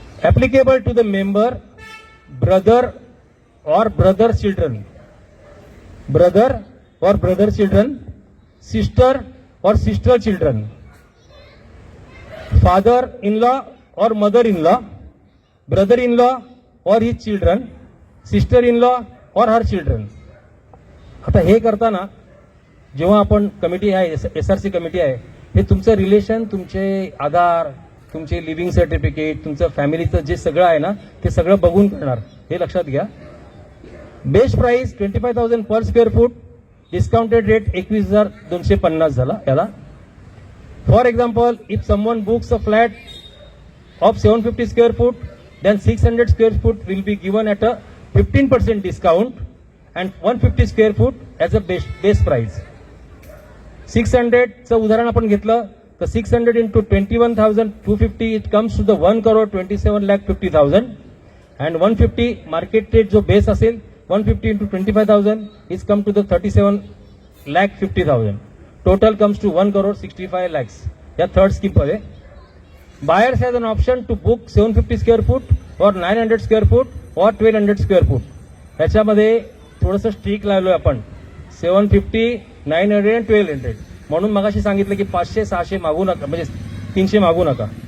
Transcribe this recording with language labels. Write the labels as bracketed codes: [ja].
[en] Applicable to the member brother or brother children, sister or sister children, father in law or mother in law, brother in law or his children, sister in law or her children. [mr] आता हे करताना जेव्हा आपण कमिटी आहे, SRC कमिटी आहे, हे तुमचं रिलेशन, तुमचे आधार, तुमचे लिव्हिंग सर्टिफिकेट, तुमचं फॅमिलीचं जे सगळं आहे ना, ते सगळं बघून करणार. हे लक्षात घ्या. [en] Best price 25,000 per square foot. [mr] Discounted rate 21,250 झाला याला. [en] For example, if someone books a flat of 750 square foot, then 600 square foot will be given at a 15% discount and 150 square foot as a base price. [mr] 600चं उदाहरण आपण घेतलं तर [en] 600 into 21,250, it comes to the 1,27,50,000 and 150 market rate [mr] जो base असेल [en] 150 into 25,000 is come to the 37,50,000. Total comes to 1,65,00,000. [mr] या third scheme मध्ये [en] buyers has an option to book 750 square foot or 900 square foot or 1200 square foot. [mr] ह्याच्यामध्ये थोडंसं streak लावलोय आपण, 750, 900 and 1200. म्हणून मगाशी सांगितलं की 500-600 मागू नका, म्हणजे 300 मागू नका.